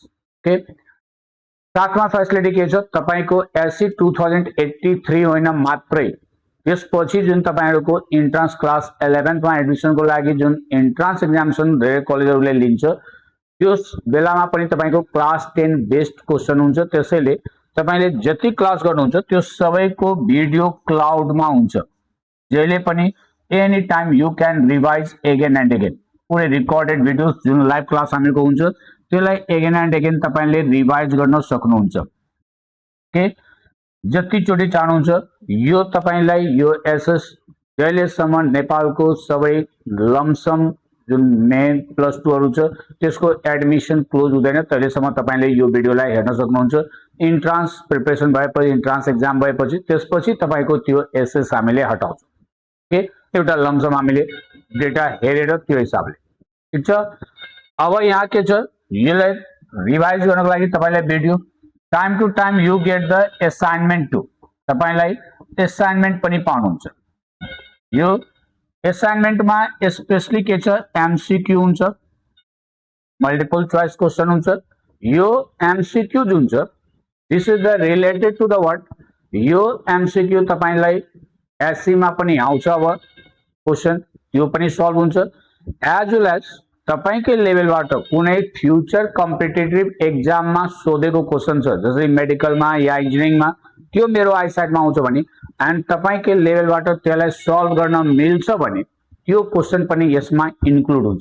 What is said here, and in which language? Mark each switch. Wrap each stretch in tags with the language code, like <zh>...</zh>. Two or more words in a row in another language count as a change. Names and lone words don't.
<ne>ओके, साथमा फेसिलिटी के छ, तपाईको एससी 2083 होइन मात्रै, त्यसपछि जुन तपाईहरुको इन्ट्रान्स क्लास 11th मा एडमिसन को लागि जुन</ne> <en>entrance examination</en> <ne>धेरै कलेजहरुले लिन्छ त्यस बेलामा पनि तपाईको क्लास 10 बेस्ड क्वेशन हुन्छ. त्यसैले तपाईले जति क्लास गर्नुहुन्छ त्यो सबैको भिडियो क्लाउडमा हुन्छ, जहिले पनि</ne> <en>any time you can revise again and again.</en> <ne>पुरै</ne> <en>recorded videos</en> <ne>जुन</ne> <en>live class</en> <ne>हामीको हुन्छ त्यसलाई</ne> <en>again and again</en> <ne>तपाईले रिवाइज गर्न सक्नुहुन्छ. ओके, जतिचोटि चाहनुहुन्छ यो तपाईलाई यो एसएस जहिलेसम्म नेपालको सबै लमसम जुन मेन प्लस 2 हरू छ त्यसको एडमिसन क्लोज हुँदैन तहिलेसम्म तपाईले यो भिडियोलाई हेर्न सक्नुहुन्छ. इन्ट्रान्स प्रिपरेसन भएपछि, इन्ट्रान्स एक्जाम भएपछि त्यसपछि तपाईको त्यो एसएस हामीले हटाउँछौँ. ओके, एउटा लमसम हामीले डेटा हेरेर त्यो हिसाबले. ठीक छ. अब यहाँ के छ, यसलाई रिवाइज गर्नको लागि तपाईलाई भिडियो</ne> <en>time to time you get the assignment too.</en> <ne>तपाईलाई असाइनमेंट पनि पाउनुहुन्छ. यो असाइनमेंट में स्पेशली के छ, एमसीक्यू हुन्छ,</ne> <en>multiple choice question</en> <ne>हुन्छ. यो एमसीक्यू जुन छ</ne> <en>this is the related to the what,</en> <ne>यो एमसीक्यू तपाईलाई एससी मा पनि आउँछ. अब क्वेश्चन त्यो पनि सल्भ हुन्छ.</ne> <en>as well as</en> <ne>तपाईकै लेभलबाट कुनै</ne> <en>future competitive</en> <ne>एक्जाममा सोधेको क्वेशन छ, जसरी मेडिकलमा या इन्जिनियरिङमा, त्यो मेरो आइसाइटमा आउँछ भने एन्ड तपाईकै लेभलबाट त्यसलाई सल्भ गर्न मिल्छ भने त्यो क्वेशन पनि यसमा इन्क्लुड हुन्छ.</ne>